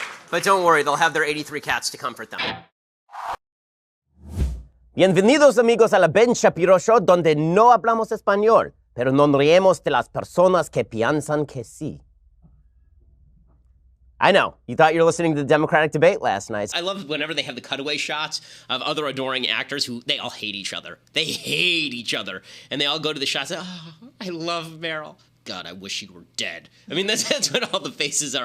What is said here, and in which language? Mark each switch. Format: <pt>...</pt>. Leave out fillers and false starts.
<en>But don't worry, they'll have their 83 cats to comfort them.</en> <es>Bienvenidos amigos a la Ben Shapiro Show, donde no hablamos español, pero nos reímos de las personas que piensan que sí.</es> <en>I know, you thought you were listening to the Democratic debate last night. I love whenever they have the cutaway shots of other adoring actors who, they all hate each other. They hate each other. And they all go to the shots, oh, I love Meryl. God, I wish she were dead. I mean, that's what all the faces are.</en>